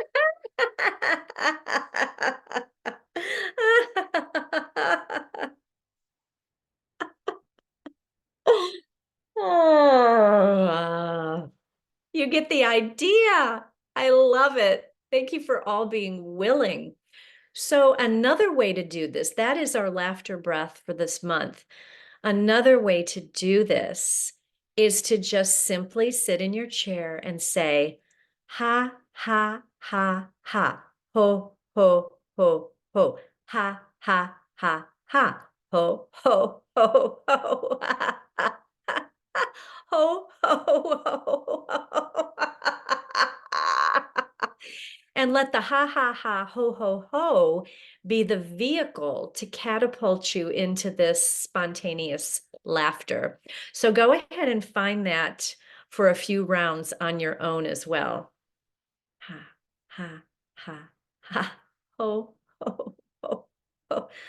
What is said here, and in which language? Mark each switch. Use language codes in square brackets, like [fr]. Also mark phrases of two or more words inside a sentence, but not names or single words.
[en] Oh, you get the idea. I love it. Thank you for all being willing. So another way to do this, that is our laughter breath for this month. Another way to do this is to just simply sit in your chair and say, ha, ha, ha, ha, ho, ho, ho, ho, ha, ha, ha, ha, ho, ho, ho, ho, ha, ha, ha, ho, ho, ho, ho. And let the ha, ha, ha, ho, ho, ho be the vehicle to catapult you into this spontaneous laughter. So go ahead and find that for a few rounds on your own as well. Ha, ha, ha, ha, ho, ho, ho, ho.